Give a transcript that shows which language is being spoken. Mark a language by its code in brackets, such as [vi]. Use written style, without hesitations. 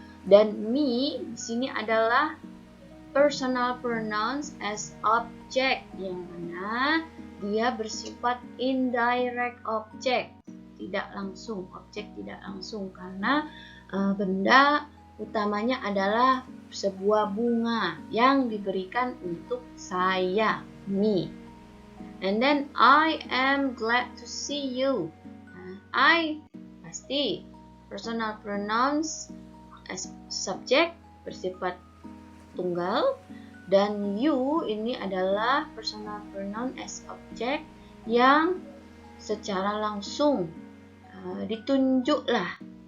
[id] Dan me di sini adalah [en] personal pronouns as object, [id] yang mana dia bersifat [en] indirect object, [id] tidak langsung, objek tidak langsung, karena benda utamanya adalah sebuah bunga yang diberikan untuk saya, me. [en] And then I am glad to see you. [id] I pasti [en] personal pronouns as subject [id] bersifat tunggal, dan you ini adalah [en] personal pronoun as object [id] yang secara langsung ditunjuklah.